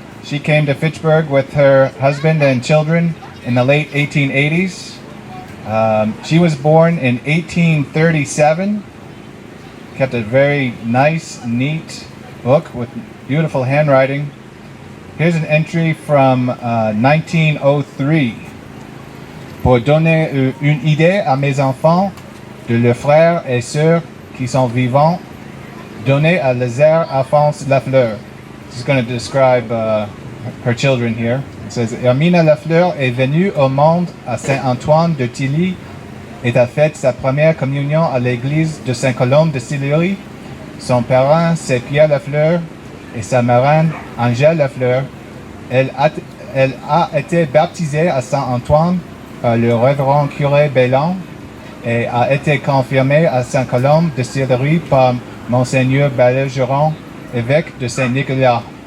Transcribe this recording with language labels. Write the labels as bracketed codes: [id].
[en] She came to Fitchburg with her husband and children in the late 1880s. She was born in 1837. Kept a very nice, neat book with beautiful handwriting. Here's an entry from 1903. [fr] Pour donner une idée à mes enfants de leurs frères et sœurs qui sont vivants, donnez à Lézère Alphonse Lafleur. [en] This is going to describe her children here. It says, [fr] Hermina Lafleur est venue au monde à Saint-Antoine de Tilly et a fait sa première communion à l'église de Saint-Colombe de Sillery. Son parent, c'est Pierre Lafleur, et sa marraine, Angèle Lafleur. Elle a été baptisée à Saint-Antoine par le révérend curé Bélan et a été confirmée à Saint-Colombe de Sillery par Monseigneur Bergeron, évêque de Saint-Nicolas.